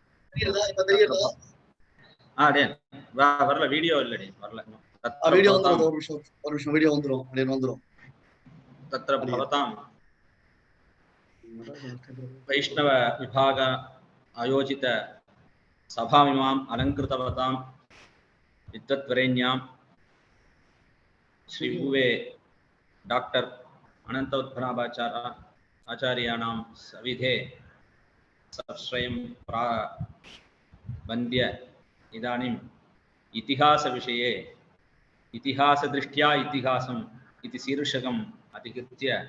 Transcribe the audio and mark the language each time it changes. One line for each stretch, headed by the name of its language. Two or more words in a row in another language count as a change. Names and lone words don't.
Tamil: இப்ப தெரியுதா? வரல வீடியோ இல்லடி வரல. வீடியோ வந்துரும், ஒரு நிமிஷம் வீடியோ வந்துரும், அப்படின்னு வந்துரும்.
Sanskrit: तत्र भवतां वैष्णव विभाग आयोजित सभामिमाम् अलङ्कृतवतां विद्वद्वरेण्यां श्री भुवे डॉक्टर अनन्तोत्पन्नाभाचार्य आचार्याणां सविधे सश्रयं वन्द्य इदानीम् इतिहासविषये इतिहासदृष्ट्या इतिहासम् इति शीर्षकम् अधिकृत्य